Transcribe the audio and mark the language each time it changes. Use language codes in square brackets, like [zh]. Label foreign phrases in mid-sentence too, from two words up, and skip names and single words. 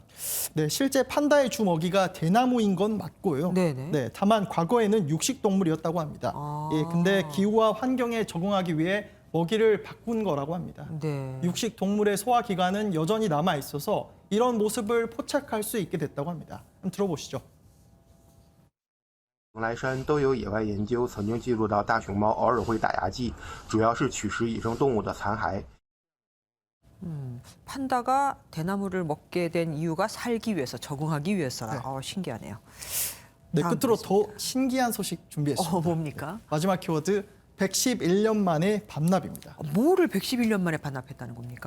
[ko] 네, 실제 판다의 주 먹이가 대나무인 건 맞고요. 네, 다만 과거에는 육식 동물이었다고 합니다. 근데 기후와 환경에 적응하기 위해 먹이를 바꾼 거라고 합니다. 육식 동물의 소화 기관은 여전히 남아 있어서 이런 모습을 포착할 수 있게 됐다고 합니다. 한번 들어보시죠. [zh] 来山都有野外研究曾经记录到大熊猫偶尔会打牙祭，主要是取食野生动物的残骸。 [ko] 판다가 대나무를 먹게 된 이유가 살기 위해서, 적응하기 위해서라. 신기하네요. 네, 끝으로 더 신기한 소식 준비했습니다. 뭡니까? 마지막 키워드 111년 만에 반납입니다. 뭐를 111년 만에 반납했다는 겁니까?